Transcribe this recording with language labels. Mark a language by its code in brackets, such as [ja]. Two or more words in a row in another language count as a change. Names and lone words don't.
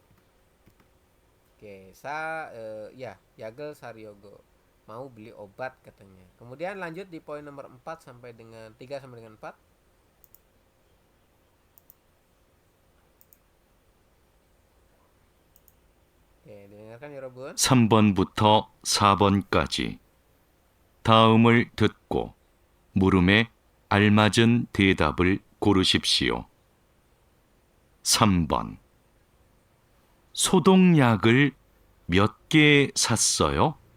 [id] Oke, ya, Yagel Saryogo mau beli obat katanya. Kemudian lanjut di poin nomor 4 sampai dengan 3 sampai dengan 4. Oke, didengarkan ya Robun. [ko] 3번부터 4번까지 다음을 듣고 물음에 알맞은 대답을 고르십시오. 3번. 소독약을 몇 개 샀어요?